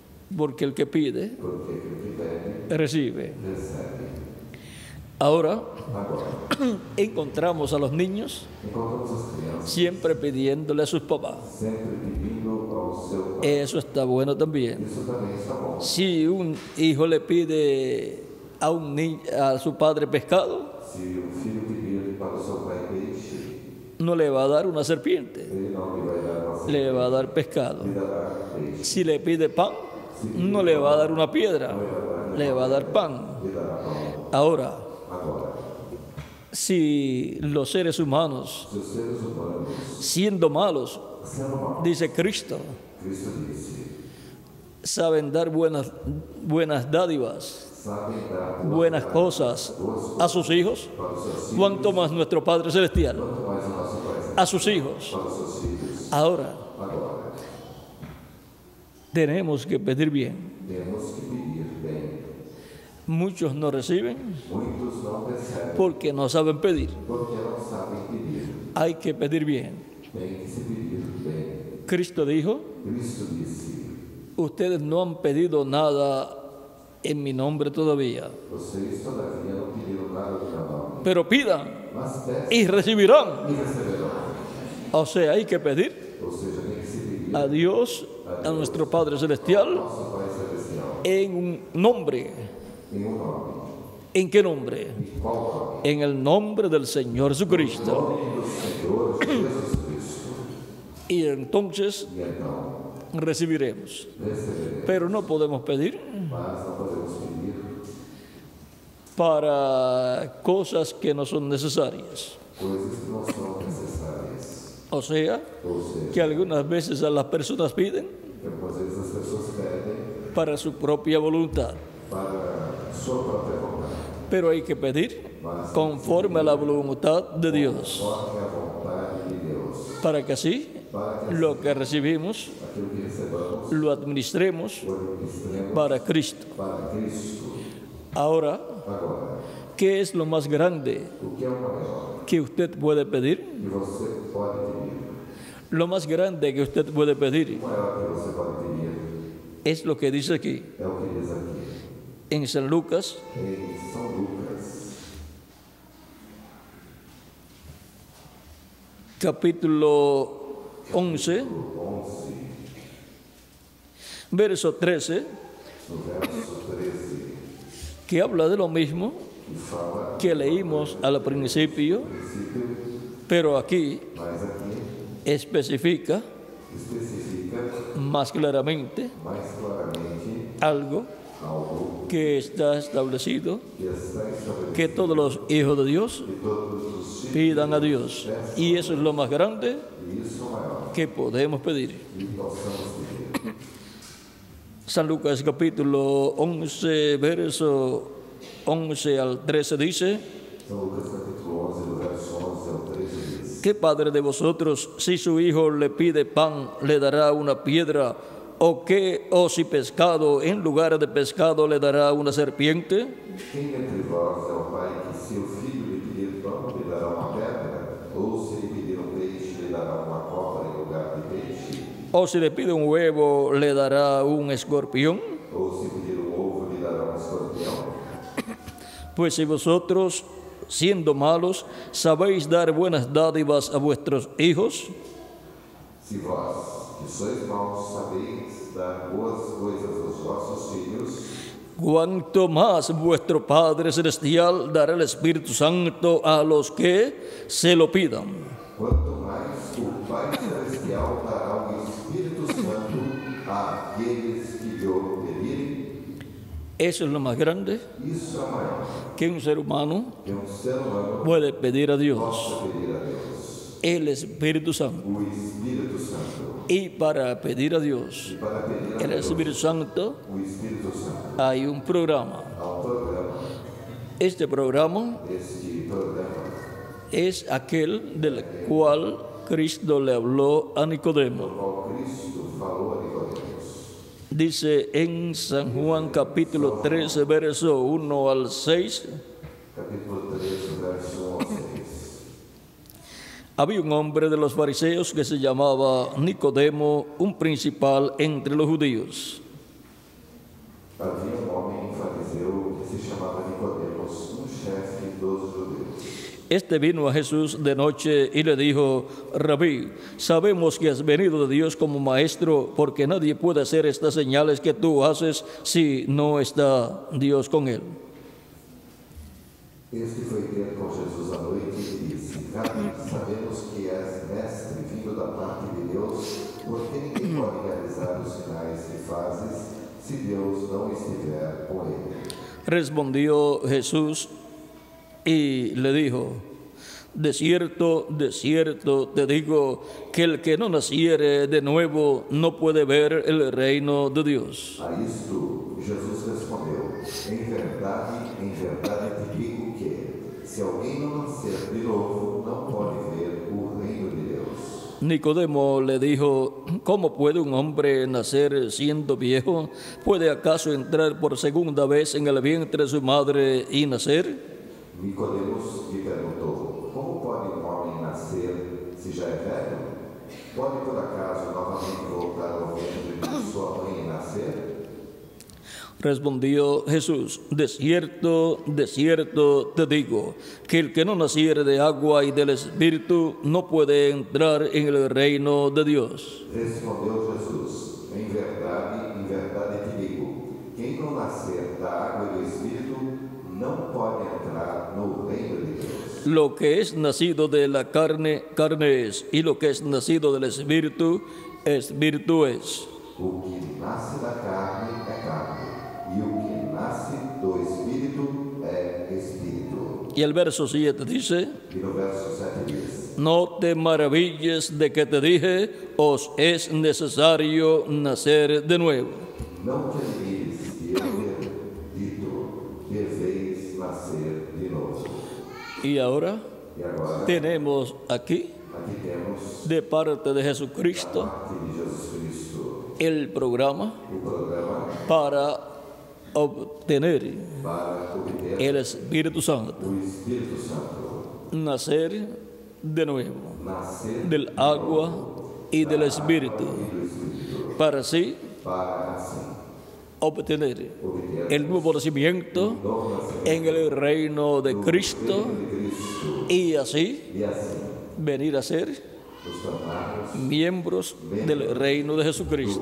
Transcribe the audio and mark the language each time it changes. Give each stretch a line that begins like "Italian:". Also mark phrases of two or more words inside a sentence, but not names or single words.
Spanish: porque el que pide,
Portuguese: porque aquele que pede,
Spanish: recibe.
Portuguese: recebe.
Spanish: Ahora
Portuguese: Agora,
Spanish: encontramos a los niños
Portuguese: encontramos as crianças
Spanish: siempre pidiéndole a sus papás.
Portuguese: sempre pedindo ao seu pai.
Spanish: Eso está bueno también.
Portuguese: Isso também está bom.
Spanish: Si un hijo le pide a su padre pescado,
Portuguese: Se o filho pedir para o seu pai peixe,
Spanish: no le va a dar una serpiente,
Portuguese: ele não lhe vai dar uma
Spanish: le va a dar pescado.
Portuguese: lhe dará peixe,
Spanish: Si le pide pan, no le va a dar una piedra, le va a dar pan.
Portuguese: lhe dará pão.
Spanish: Ahora,
Portuguese: Agora,
Spanish: si los seres humanos,
Portuguese: se os seres humanos,
Spanish: siendo malos,
Portuguese: sendo maus,
Spanish: dice Cristo,
Portuguese: Cristo disse,
Spanish: saben dar buenas dádivas,
Portuguese: sabem dar
Spanish: buenas cosas a sus hijos,
Portuguese: para os seus filhos,
Spanish: cuanto más nuestro Padre Celestial
Portuguese: quanto mais o nosso Pai
Spanish: a sus hijos.
Portuguese: para os seus filhos.
Spanish: Ahora,
Portuguese: Agora,
Spanish: tenemos que pedir bien.
Portuguese: temos que pedir bem.
Spanish: Muchos no reciben
Portuguese: Muitos não recebem
Spanish: porque no saben pedir.
Portuguese: porque não sabem pedir.
Spanish: Hay que pedir bien.
Portuguese: Tem que se pedir bem.
Spanish: Cristo dijo,
Portuguese: Cristo disse,
Spanish: ustedes no han pedido nada en mi nombre todavía,
Portuguese: vocês todavia não pediram nada do meu nome,
Spanish: pero pidan
Portuguese: mas peçam
Spanish: y recibirán.
Portuguese: e receberão.
Spanish: O sea, hay que pedir
Portuguese: Ou seja, tem que se pedir
Spanish: a Dios, a nuestro Padre Celestial,
Portuguese: nosso Pai Celestial
Spanish: en un nombre.
Portuguese: em um nome.
Spanish: ¿En qué nombre?
Portuguese: Qual nome?
Spanish: En el nombre del Señor Jesucristo.
Portuguese: Nome do Senhor Jesus Cristo.
Spanish: Y entonces
Portuguese: E então,
Spanish: recibiremos.
Portuguese: receberemos.
Spanish: Pero no podemos pedir
Portuguese: Mas não podemos pedir
Spanish: para cosas que no son necesarias.
Portuguese: coisas que não são necessárias.
Spanish: O sea,
Portuguese: Ou seja,
Spanish: que algunas veces a las personas piden
Portuguese: que algumas vezes as pessoas pedem
Spanish: para su propia voluntad.
Portuguese: para sua própria vontade,
Spanish: Pero hay que pedir conforme a la voluntad de Dios,
Portuguese: conforme a vontade de Deus,
Spanish: para que así
Portuguese: para que
Spanish: lo que recibimos
Portuguese: aquilo que recebamos
Spanish: lo administremos
Portuguese: o administremos
Spanish: para Cristo.
Portuguese: para Cristo.
Spanish: Ahora,
Portuguese: Agora,
Spanish: ¿qué es lo más grande
Portuguese: o que é o maior
Spanish: que usted puede pedir?
Portuguese: que você pode pedir?
Spanish: Lo más grande que usted puede pedir
Portuguese: O maior que você pode pedir
Spanish: es lo que dice aquí
Portuguese: é o que diz aqui
Spanish: en San Lucas,
Portuguese: em São Lucas,
Spanish: capítulo 11,
Portuguese: 11,
Spanish: verso 13,
Portuguese: no verso 13,
Spanish: que habla de lo mismo
Portuguese: que fala
Spanish: que leímos al principio,
Portuguese: princípio,
Spanish: pero aquí
Portuguese: mas aqui
Spanish: especifica
Portuguese: especifica
Spanish: más claramente
Portuguese: mais claramente
Spanish: algo
Portuguese: algo
Spanish: que está establecido,
Portuguese: que está estabelecido
Spanish: que todos los hijos de Dios
Portuguese: que todos os filhos,
Spanish: pidan a Dios. Y eso es lo más grande
Portuguese: e isso é o maior
Spanish: que podemos pedir.
Portuguese: que possamos pedir.
Spanish: San Lucas capítulo 11, verso 11 al 13 dice,
Portuguese: São Lucas capítulo 11, do verso 11 ao 13 diz:
Spanish: ¿qué padre de vosotros, si su hijo le pide pan, le dará una piedra? ¿O si pescado, en lugar de pescado, le dará una serpiente?
Portuguese: Quem entre vós é o pai que, se o filho lhe pedir pão, lhe dará uma pedra? Ou se lhe pedir um peixe, lhe dará uma cobra em lugar de peixe?
Spanish: ¿O si le pide un huevo, le dará un escorpión?
Portuguese: Ou se pedir um ovo, lhe dará um escorpião?
Spanish: Pues si vosotros, siendo malos, sabéis dar buenas dádivas a vuestros hijos,
Portuguese: Se vós, que sois maus, sabeis dar boas coisas aos vossos filhos,
Spanish: cuánto más vuestro Padre Celestial dará el Espíritu Santo a los que se lo pidan.
Portuguese: quanto mais o Pai Celestial dará o Espírito Santo àqueles que lhe o pedirem.
Spanish: Eso es lo más grande
Portuguese: Isso é maior
Spanish: que un ser humano
Portuguese: que um ser humano
Spanish: puede pedir a Dios,
Portuguese: possa pedir a Deus.
Spanish: el Espíritu Santo.
Portuguese: O Espírito Santo.
Spanish: Y para pedir a Dios
Portuguese: E para pedir a
Spanish: el
Portuguese: Deus
Spanish: Espíritu Santo
Portuguese: o Espírito Santo,
Spanish: hay un programa.
Portuguese: há um programa.
Spanish: Este programa
Portuguese: Este programa
Spanish: es aquel del cual Cristo le habló a Nicodemo.
Portuguese: no qual Cristo falou a Nicodemos.
Spanish: Dice en San Juan capítulo 13, verso 1 al 6,
Portuguese: Capítulo 13, verso 1 ao 6.
Spanish: había un hombre de los fariseos que se llamaba Nicodemo, un principal entre los judíos.
Portuguese: Havia um homem fariseu que se chamava Nicodemos, chefe dos judeus.
Spanish: Este vino a Jesús de noche y le dijo: Rabí, sabemos que has venido de Dios como maestro, porque nadie puede hacer estas señales que tú haces si no está Dios con él.
Portuguese: Este foi ter com Jesus à noite e disse: Rabí, sabemos que és mestre vindo da parte de Deus, porque ninguém pode realizar os sinais que fazes se Deus não estiver com ele.
Spanish: Respondió Jesús y le dijo: de cierto, te digo que el que no naciere de nuevo no puede ver el reino de Dios.
Portuguese: A isto, Jesus respondeu: em verdade te digo que, se alguém não nascer de novo, não pode ver o reino de Deus.
Spanish: Nicodemo le dijo: ¿cómo puede un hombre nacer siendo viejo? ¿Puede acaso entrar por segunda vez en el vientre de su madre y nacer?
Portuguese: Nicodemos lhe perguntou: como pode um homem nascer se já é velho? Pode por acaso novamente voltar ao ventre de sua mãe e nascer?
Spanish: Respondió Jesús: de cierto te digo, que el que no naciere de agua y del Espíritu no puede entrar en el reino de Dios.
Portuguese: Respondeu Jesus: em verdade te digo, quem não nascer da água e do Espírito não pode entrar no reino de Deus.
Spanish: Lo que es nacido de la carne, carne es, y lo que es nacido del Espíritu, Espíritu es.
Portuguese: O que nasce da carne é carne, e o que nasce do Espírito é Espírito.
Spanish: Y el verso 7 dice:
Portuguese: E no verso 7 diz:
Spanish: no te maravilles de que te dije, os es necesario nacer de nuevo.
Portuguese: Não te admires de eu ter dito, deveis nascer de novo.
Spanish: Y ahora
Portuguese: E agora,
Spanish: tenemos aquí,
Portuguese: aqui temos,
Spanish: de parte de
Portuguese: da
Spanish: Jesucristo,
Portuguese: parte de Jesus Cristo,
Spanish: el programa
Portuguese: o programa
Spanish: para obtener
Portuguese: para obter
Spanish: el Espíritu Santo,
Portuguese: o Espírito Santo,
Spanish: nacer de nuevo
Portuguese: nascer
Spanish: del agua y del Espíritu,
Portuguese: do Espírito,
Spanish: para así
Portuguese: para assim
Spanish: obtener
Portuguese: obter
Spanish: el nuevo nacimiento en el reino de Cristo
Portuguese: de Cristo
Spanish: y así
Portuguese: e assim
Spanish: venir a ser
Portuguese: nos tornarmos
Spanish: miembros del reino de Jesucristo,